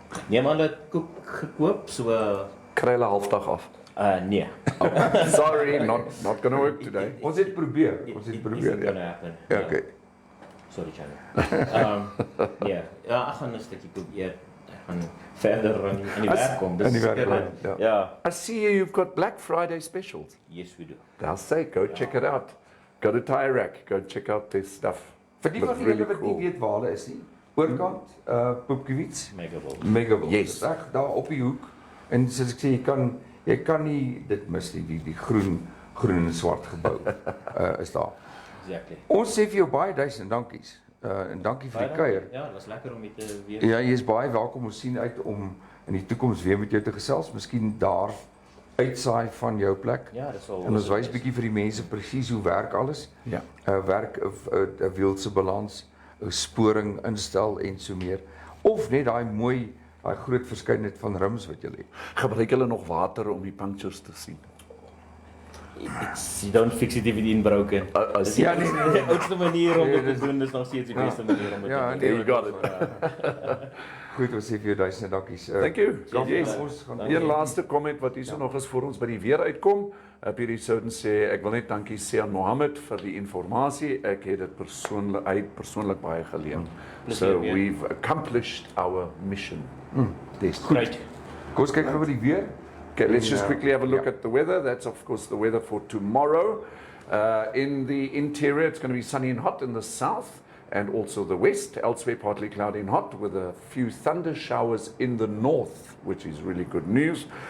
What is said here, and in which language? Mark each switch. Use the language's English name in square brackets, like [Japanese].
[Afrikaans] Neem aan dat koek gekoop, so Kry hulle halfdag af. nee. [English] Sorry, not gonna work today. [Afrikaans] Ons het probeer. [English] Isn't gonna happen. [Afrikaans] Ja, okay. [English] Sorry, Charlie. [Afrikaans] Ja, ek gaan 'n stukkie koek eet. Ek gaan verder aan die werk kom. aan die werk kom, ja. Ja. [English] I see you've got Black Friday specials. Yes, we do. I'll say, go check it out. Go to TyreRack, go check out this stuff. [Afrikaans] Vir die [English] Looks [Afrikaans] van julle [English] really [Afrikaans] wat nie [English] cool. [Afrikaans] weet waar hulle is nie. Oorkant, Poepkewits, Megawol. Megawil. [English] Yes. [Afrikaans] Dis reg daar op die hoek. En soos ek sê, jy kan nie dit mis nie, die groen en swart gebou is daar. [English] Exactly. [Afrikaans] Ons sê vir jou baie duisend dankies. En dankie vir die kuier. Ja, dit was lekker om met te weer. Ja, jy is baie welkom. Ons sien uit om in die toekoms weer met jou te gesels. Miskien daar uitsaai van jou plek. Ja, dit sal. En ons wys bietjie vir die mense presies hoe werk alles. Ja. Werk 'n wiel se balans, 'n sporing instel en so meer. Of net daai groot verskeidenheid van rims wat jy het. Gebruik hulle nog water om die punctures te sien? [English] You don't fix it if it's broken. [Afrikaans] Dis ja, die oudste manier om dit te doen, dis nog steeds die beste manier om dit Ja, te doen. nee, [English] you got it. [Afrikaans] Goed, ons sê vir jou duisend dankies. [English] Thank you. Yes. [Afrikaans] Yes. Een laaste comment wat hier so nog is voor ons by die weer uitkom. Hierdie souden sê, ek wil net dankie sê aan Mohammed vir die informasie. Ek het dit persoonlik baie geleer. [English] So we've accomplished our mission. [Afrikaans] Dis [English] Great. [Afrikaans] Kom ons kyk gou by die weer. [English] Okay, let's just quickly have a look at the weather. That's of course the weather for tomorrow. In the interior, it's going to be sunny and hot in the south and also the west. Elsewhere, partly cloudy and hot with a few thunder showers in the north, which is really good news.